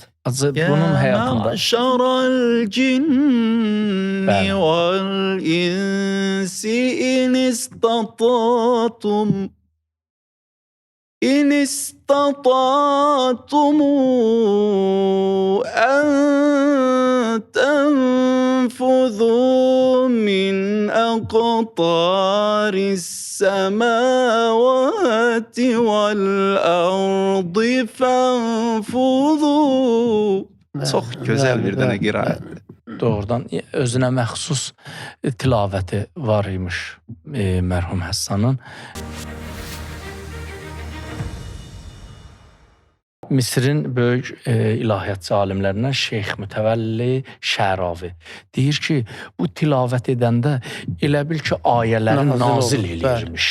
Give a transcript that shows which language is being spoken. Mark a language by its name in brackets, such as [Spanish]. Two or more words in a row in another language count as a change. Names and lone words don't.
[Azerbaijani] Bunun həyatında. [Arabic] مَعْشَرَ الْجِنِّ وَالْإِنْسِ إِنِ اسْتَطَعْتُمْ أَنْ تنفذوا من أقطار السماوات والأرض فانفذوا. [Azerbaijani] Çox gözəl bir dənə qiraətdir. Doğrudan özünə məxsus tilavəti var imiş mərhum Həssanın. Misirin böyük ilahiyyatçı alimlərindən Şeyx Mütəvəlli Şəravi deyir ki, bu tilavət edəndə elə bil ki, ayələri nazil eləyirmiş.